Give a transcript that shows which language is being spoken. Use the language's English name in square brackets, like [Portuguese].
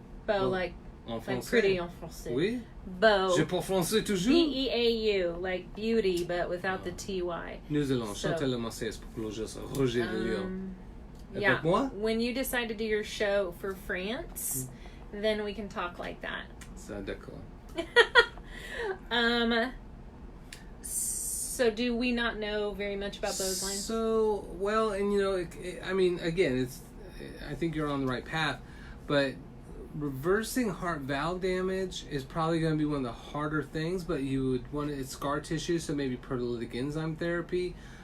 [English] Beau, like pretty [French] en français. Oui. Beau. Je parle français toujours. [English] Beau, like beauty, but without the ty. [French] Nous allons chanter le Marseillaise pour Roger de Lyon. [English] Yeah. [French] Avec moi? [English] When you decide to do your show for France, then we can talk like that. [French] Ça, d'accord. [English] So do we not know very much about those lines? So, well, and you know, again, I think you're on the right path, but reversing heart valve damage is probably going to be one of the harder things, but you would want it's scar tissue, so maybe proteolytic enzyme therapy.